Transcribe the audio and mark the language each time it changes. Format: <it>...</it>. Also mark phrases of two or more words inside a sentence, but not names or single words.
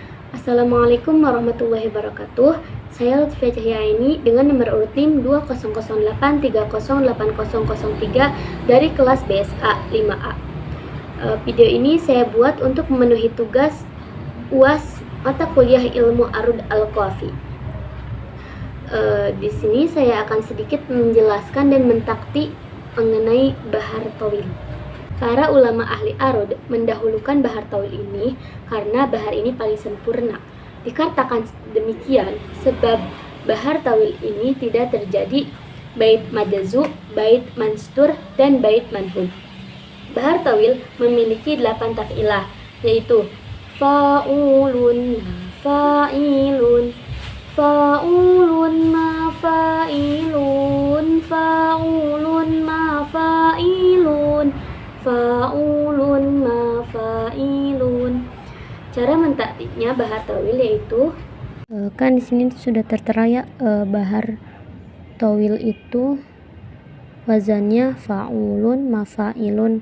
<ar>السلام عليكم ورحمة الله وبركاته.</ar> <id>Saya Lutfia Cahyaini dengan nomor urut NIM 2008308003 dari kelas BSA 5A. Video ini saya buat untuk memenuhi tugas UAS mata kuliah ilmu Arud Al-Qafi. Di sini saya akan sedikit menjelaskan dan mentakti mengenai bahar tawil. Para ulama ahli arud mendahulukan bahar tawil ini karena bahar ini paling sempurna. Dikatakan demikian sebab bahar tawil ini tidak terjadi bait majazu, bait manstur, dan bait manhum. Bahar tawil memiliki 8 taf'ilah, yaitu</id> <ar>فعولن فاعلن فعولن مفاعيلن فعولن مفاعيلن فعولن مفاعيلن.</ar> <id>Cara mentaktiknya bahar tawil yaitu kan di sini sudah tertera ya, bahar tawil itu wazannya</id> <ar>فعولن مفاعيلن.</ar>